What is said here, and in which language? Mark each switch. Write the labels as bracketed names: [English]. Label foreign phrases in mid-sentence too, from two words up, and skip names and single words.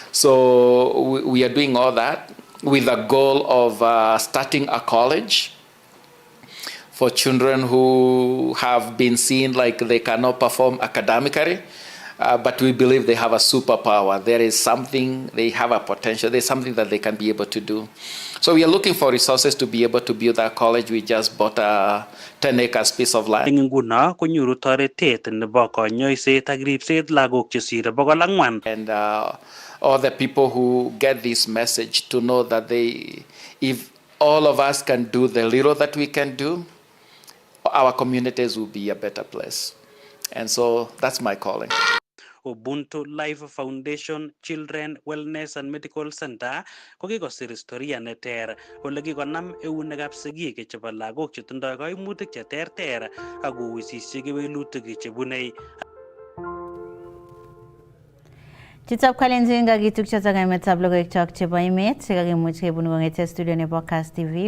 [English] So we are doing all that with the goal of starting a college for children who have been seen like they cannot perform academically, but we believe they have a superpower. There is something, they have a potential, there's something that they can be able to do. So we are looking for resources to be able to build that college. We just bought a 10 acres piece of land. [Kalenjin] Eng nguno konyoru toretet nebo konyoiset ak ripset lagok chesire 400. [English] And all the people who get this message to know that if all of us can do the little that we can do, our communities will be a better place. And so that's my calling. [Kalenjin] Ubuntu Life Foundation Children Wellness and Medical Center ko kikosir historia neter ole kikonam eunekab sigik chebo lagok chetindoi kaimutik cheterter ak kowisisyi kewelutik chebunei. Chitab Kalenjin kakitukyo ak emetab logoiwek chebo emet chekakimuch kebun kong'ete studio nebo Kass TV.